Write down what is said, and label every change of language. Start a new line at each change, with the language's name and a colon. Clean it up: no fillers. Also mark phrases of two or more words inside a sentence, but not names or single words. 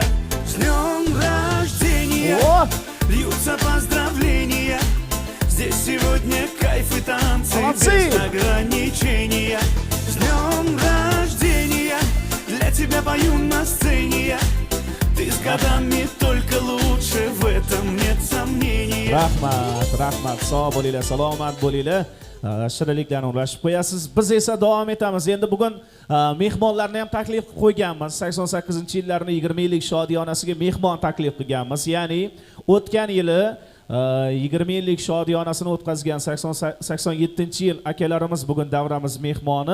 Russian: С днем рождения льются поздравления. Здесь сегодня кайф и танцы без ограничения. С днем рождения для тебя пою на сцене я. Ты с годами только лучше, в этом нет сомнения.
Uzbek: Rahmat, sog' bo'linglar, salomat bo'linglar. Shirinlikdan ulashib qo'yasiz. Biz esa davom etamiz. Endi bugun mehmonlarni ham taklif qilib qo'yganmiz. 88-yillarning 20-yillik shodiyonasiga mehmon taklif qilganmiz. Ya'ni o'tgan yili 20 yillik shodiyonasini o'tkazgan 87-yil akalarimiz bugun davramiz mehmoni.